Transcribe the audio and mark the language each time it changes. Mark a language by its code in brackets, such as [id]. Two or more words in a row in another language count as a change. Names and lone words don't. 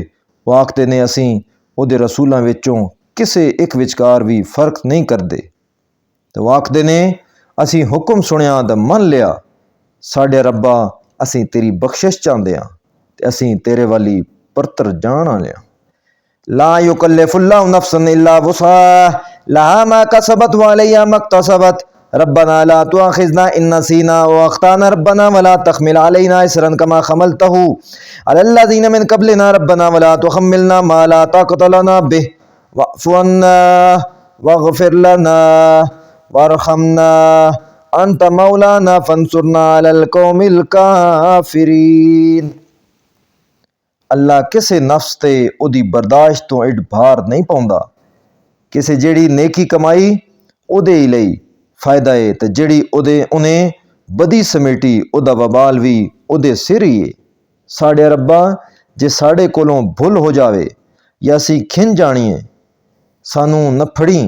[pa] ਉਹ ਆਖਦੇ ਨੇ ਅਸੀਂ ਉਹਦੇ ਰਸੂਲਾਂ ਵਿੱਚੋਂ ਕਿਸੇ ਇੱਕ ਵਿਚਕਾਰ ਵੀ ਫਰਕ ਨਹੀਂ ਕਰਦੇ। ਤੇ ਉਹ ਆਖਦੇ ਨੇ ਅਸੀਂ ਹੁਕਮ ਸੁਣਿਆ ਤਾਂ ਮੰਨ ਲਿਆ। ਸਾਡੇ ਰੱਬਾ ਅਸੀਂ ਤੇਰੀ ਬਖਸ਼ਿਸ਼ ਚਾਹੁੰਦੇ ਹਾਂ ਤੇ ਅਸੀਂ ਤੇਰੇ ਵਾਲੀ ਪਰਤਰ ਜਾਣ ਵਾਲੇ ਹਾਂ। [ar] لا يكلف الله نفسا إلا وسعها لها ما كسبت وعليها ما اكتسبت ربنا لا تؤاخذنا إن نسينا وأخطأنا ربنا ولا تحمل علينا إصرا كما حملته على الذين من قبلنا ربنا ولا تحملنا ما لا طاقة لنا به واعف عنا واغفر لنا وارحمنا أنت مولانا فانصرنا على القوم الكافرين۔ [pa] اللہ کسے نفس تے ਉਹਦੀ ਬਰਦਾਸ਼ਤ ਤੋਂ ਇਡ ਭਾਰ ਨਹੀਂ ਪਾਉਂਦਾ। ਕਿਸੇ ਜਿਹੜੀ ਨੇਕੀ ਕਮਾਈ ਉਹਦੇ ਹੀ ਲਈ ਫਾਇਦਾ ਏ ਤੇ ਜਿਹੜੀ ਉਹਨੇ ਬਦੀ ਸਮੇਟੀ ਉਹਦਾ ਵਬਾਲ ਵੀ ਉਹਦੇ ਸਿਰ ਹੀ ਏ। ਸਾਡੇ ਰੱਬਾ ਜੇ ਸਾਡੇ ਕੋਲੋਂ ਭੁੱਲ ਹੋ ਜਾਵੇ ਜਾਂ ਅਸੀਂ ਖਿੰਝ ਜਾਣੀਏ ਸਾਨੂੰ ਨਾ ਫੜੀ।